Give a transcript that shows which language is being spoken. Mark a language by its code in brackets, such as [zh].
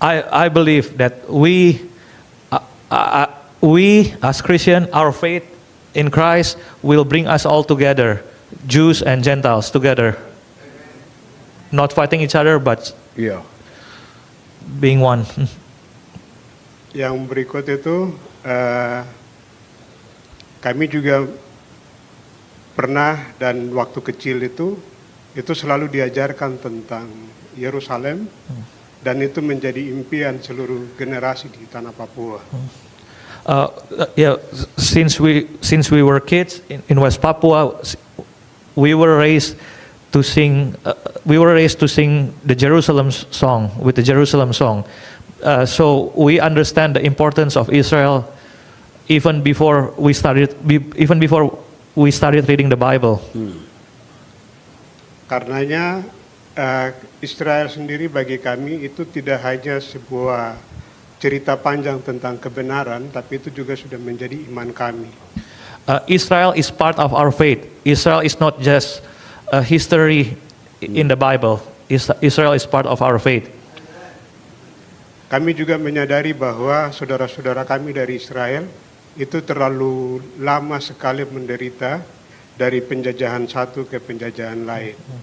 [en] I believe that we as Christian, our faith in Christ will bring us all together, Jews and Gentiles together, not fighting each other, but being one. [id] Yang berikut itu kami juga pernah dan waktu kecil itu itu selalu diajarkan tentang Yerusalem, dan itu menjadi impian seluruh generasi di tanah Papua. [en] Yeah, since we were kids in West Papua, we were raised to sing. We were raised to sing the Jerusalem song with the Jerusalem song. So we understand the importance of Israel even before we started reading the Bible. [id] Karenanya Israel sendiri bagi kami itu tidak hanya sebuah cerita panjang tentang kebenaran, tapi itu juga sudah menjadi iman kami. [en] Israel is part of our faith. Israel is not just a history in the Bible. Israel is part of our faith. [id] Kami juga menyadari bahwa saudara-saudara kami dari Israel itu terlalu lama sekali menderita dari penjajahan satu ke penjajahan lain.